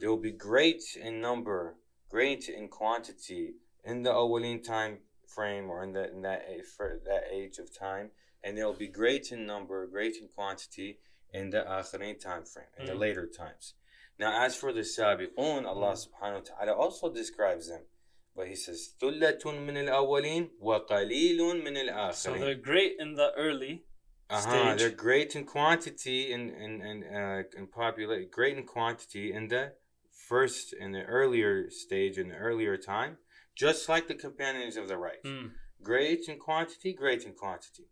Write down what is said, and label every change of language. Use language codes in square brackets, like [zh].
[en] They will be great in number, great in quantity in the awwaleen time frame, or in that age of time, and they'll be great in number, great in quantity in the akhirin time frame, in the later times. Now, as for the Sabiqun, Allah subhanahu wa ta'ala also describes them. But He says, [ar] ثُلَّةٌ مِّنَ الْأَوَّلِينَ وَقَلِيلٌ مِّنَ الْآخِرِينَ. [en] So they're great in the early stage. They're great in quantity and popularity, great in quantity in the first in the earlier stage, in the earlier time, just like the companions of the right. Great in quantity, great in quantity.